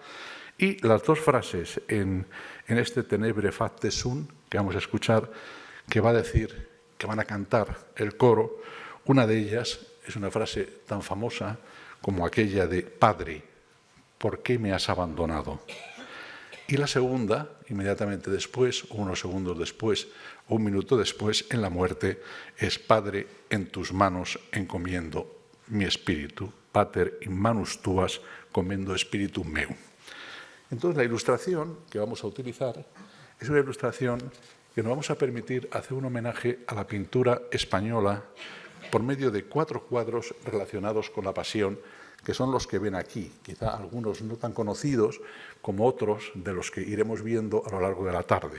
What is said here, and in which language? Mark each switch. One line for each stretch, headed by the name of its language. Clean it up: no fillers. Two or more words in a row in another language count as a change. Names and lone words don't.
Spanish: Y las 2 frases en este Tenebre Fapte Sun que vamos a escuchar, que va a decir, que van a cantar el coro, una de ellas es una frase tan famosa como aquella de Padre, ¿por qué me has abandonado? Y la segunda, inmediatamente después, o unos segundos después, o un minuto después, en la muerte, es Padre, en tus manos encomiendo mi espíritu.
Latin: Pater in manus tuas commendo spiritum meum.
Spanish: Entonces, la ilustración que vamos a utilizar es una ilustración que nos vamos a permitir hacer un homenaje a la pintura española por medio de 4 cuadros relacionados con la Pasión, que son los que ven aquí, quizá algunos no tan conocidos como otros de los que iremos viendo a lo largo de la tarde.